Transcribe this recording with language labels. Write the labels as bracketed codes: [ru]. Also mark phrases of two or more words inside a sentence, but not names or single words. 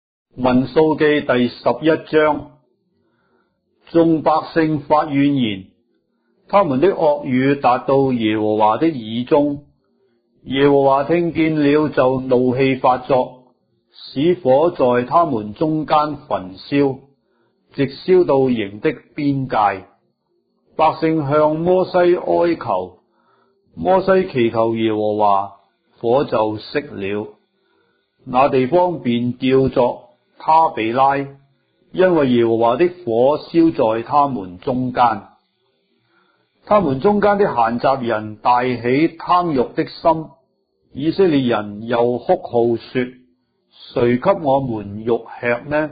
[zh] 民數記第11章，眾百姓發怨言，他們的惡語達到耶和華的耳中。耶和華聽見了，就怒氣發作，使火在他們中間焚燒，直燒到營的邊界。百姓向摩西哀求，摩西祈求耶和華，火就熄了，那地方便叫作他比拉，因為耶和華的火燒在他們中間。他們中間的閒雜人大起貪慾的心，以色列人又哭號說：誰給我們肉吃呢？